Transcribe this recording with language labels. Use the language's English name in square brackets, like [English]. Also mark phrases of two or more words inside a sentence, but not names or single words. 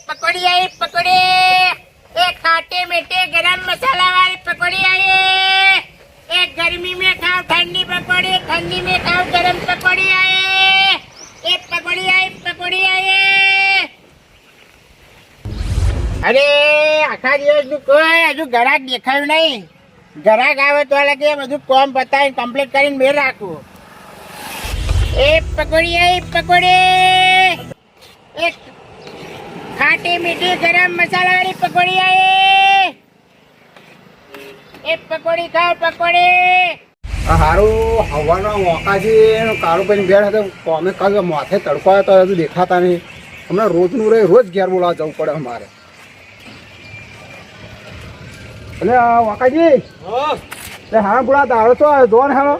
[Hindi] पकौड़ी आई पकौड़ी एक खाटे मीठे गरम मसाला वाली पकौड़ी आई एक गर्मी में खाओ ठंडी पकौड़ी ठंडी में खाओ गरम पकौड़ी आई एक पकौड़ी आई [Gujarati] અરે આખા દિવસ નું કોઈ હજુ ગ્રાહક દેખાયું નહીં ગ્રાહક આવે તો લાગે બધું કોમ બતાવીને કમ્પ્લીટ કરીને મેળ રાખું એ પકોડી आई पकौड़ी एक खाटी मीठी गरम मसाला वाली [Hindi] पकौड़ी आई एक पकौड़ी खाओ पकौड़ी [Gujarati] હારું હવાનો મોકાજી કાળું ભાઈ બેઠ હતો કોમે કાલે માથે તડકો આવ્યો તો હજુ દેખાતા નહીં હમણાં રોજનું રહે રોજ ઘેર બોલાવા જવું પડે અમારે એટલે વાકાજી એટલે હા બોલા દાડો તો જો ને હાલો